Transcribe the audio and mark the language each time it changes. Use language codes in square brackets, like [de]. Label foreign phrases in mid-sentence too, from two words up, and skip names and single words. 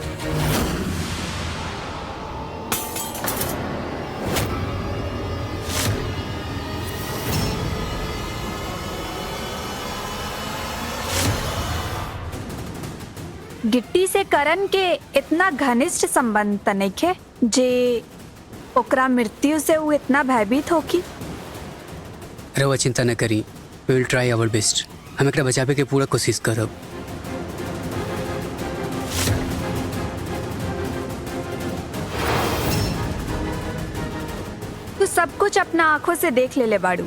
[bho] गिट्टी से करण के इतना घनिष्ठ संबंध त नइखे जे ओकरा मृत्यु से वो इतना भयभीत होकी। रवा चिंता न करी, [en] We will try our best. [bho] हम एकरा बचावे के पूरा कोशिश करब। तू सब कुछ अपना आंखों से देख ले बाड़ू।